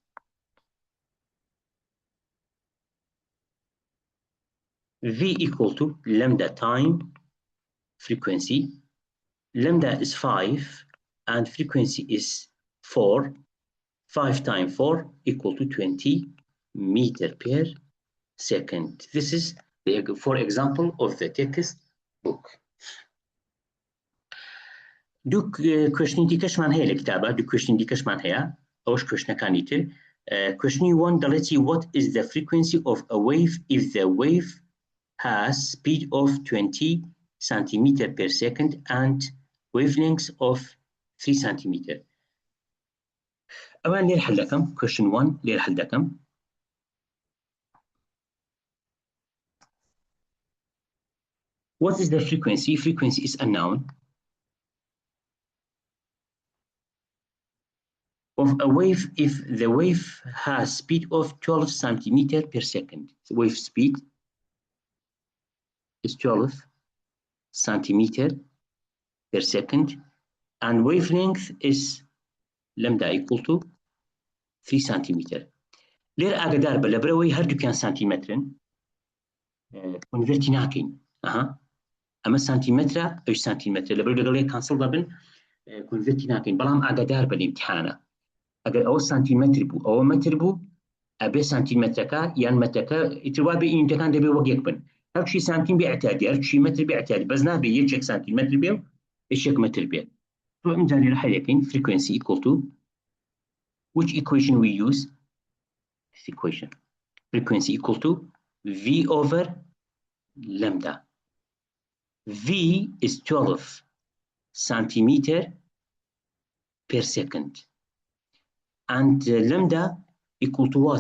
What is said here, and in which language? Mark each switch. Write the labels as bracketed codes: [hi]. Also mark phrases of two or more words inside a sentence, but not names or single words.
[en] V equal to lambda time frequency. Lambda is 5 and frequency is 4. 5 times 4 equal to 20 meter per second. This is for example of the textbook. [ckb] دوو کوێشنی دیکەشمان هەیە لە کتابە دوو کوێشنی دیکەشمان هەیە ئەوش کوێشنەکانی تر کوێشنی 1 دەڵێتی [en] what is the frequency of a wave if the wave has speed of 20 centimeter per second and wavelength of 3 centimeter. [ar] أولا ليه الحل [ckb] دەکەم [en] question 1 [ar] ليه الحل [ckb] دەکەم [en] what is the frequency? Frequency is unknown of a wave if the wave has speed of 12 centimeter per second. The wave speed is 12 centimeter per second and wavelength is lambda equal to 3 centimeter. [ckb] لێر ئاگادار بە لەبەرەوەی هەردووکیان سانتیمەترن کۆنڤێرتی ناکەین ئەمە سانتیمەترە ئەوش سانتیمەتر لەبەر لەگەڵ کانسڵ دەبن کۆنڤێرتی ناکەین بەڵام ئاگادار بە ئیمتیحانە ئەگەر ئەوە سانتیمەتر بوو ئەوە مەتر بوو ئەبێ سانتیمەترەکە یان مەترەکە ئیتر بێ ئینتەکان دەبێ وەک یەک بن هەرچی سانتیم بێ ئەتادی هەرچی مەتر بێ ئەتادی بەس نابێ یەکێک سانتیمەتر بێ و یەکێک مەتر بێ تۆ ئەمجا لێرە هەیەکەین [en] frequency equal to which equation we use this equation frequency equal to v over lambda v is 12 centimeter per second and lambda equal to what?